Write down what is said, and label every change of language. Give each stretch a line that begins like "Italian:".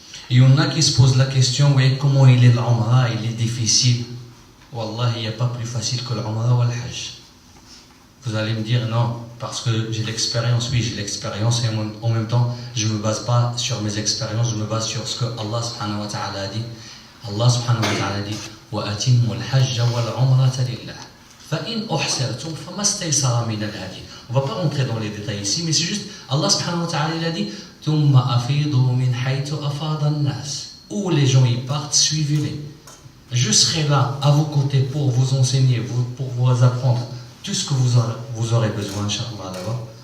French: Il y en a qui se posent la question, oui, comment il est l'Umrah, il est difficile. Wallah, il n'y a pas plus facile que l'Umrah ou le Hajj. Vous allez me dire non, parce que j'ai l'expérience. Oui, j'ai l'expérience, et en même temps, je ne me base pas sur mes expériences, je me base sur ce que Allah subhanahu wa ta'ala a dit. Allah subhanahu wa ta'ala dit
Arabic: وَأَتِمُّ الْحَجَّ وَالْعُمْرَةَ لِلَّهِ فَإِنْ أُحْسِرْتُمْ فَمَا اسْتَيْسَرَ مِنَ الْهَدْيِ.
French: On ne va pas rentrer dans les détails ici, mais c'est juste Allah subhanahu wa ta'ala il a dit
Arabic: ثُمَّ أَفِيضُوا مِنْ حَيْثُ أَفَاضَ النَّاسِ.
French: Où les gens y partent, suivez-les. Je serai là à vos côtés pour vous enseigner, pour vous apprendre tout ce que vous aurez besoin, Inch'Allah, là-bas.